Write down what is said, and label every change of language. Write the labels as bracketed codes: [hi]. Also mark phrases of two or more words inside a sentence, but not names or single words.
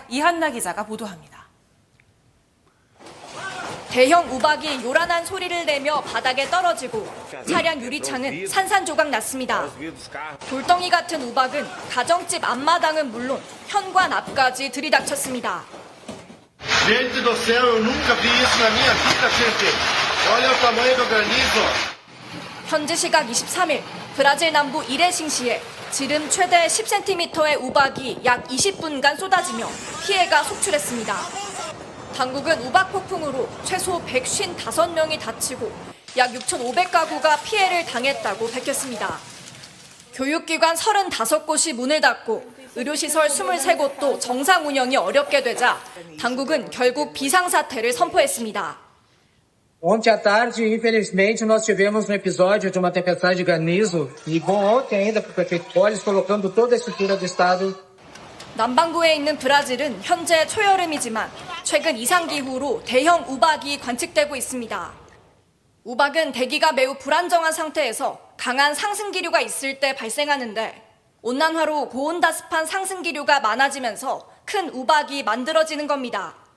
[ko] 이한나 기자가 보도합니다. 대형 우박이 요란한 소리를 내며 바닥에 떨어지고 차량 유리창은 산산조각 났습니다. 돌덩이 같은 우박은 가정집 앞마당은 물론 현관 앞까지 들이닥쳤습니다. [pt] Gente do céu, eu nunca vi isso na minha vida, gente. Olha o tamanho do granizo. [ko] 현지 시각 23일 브라질 남부 이레싱시에 지름 최대 10cm의 우박이 약 20분간 쏟아지며 피해가 속출했습니다. 당국은 우박 폭풍으로 최소 155명이 다치고 약 6,500가구가 피해를 당했다고 밝혔습니다. 교육기관 35곳이 문을 닫고 의료시설 23곳도 정상 운영이 어렵게 되자 당국은 결국 비상사태를 선포했습니다. [pt] Ontem à tarde, infelizmente, nós tivemos um episódio de uma tempestade de granizo. E bom, ontem ainda para o prefeito Polis colocando toda a estrutura do estado. [ko] 남반구에 있는 브라질은 현재 초여름이지만 최근 이상기후로 대형 우박이 관측되고 있습니다. 우박은 대기가 매우 불안정한 상태에서 강한 상승기류가 있을 때 발생하는데 온난화로 고온다습한 상승기류가 많아지면서 큰 우박이 만들어지는 겁니다.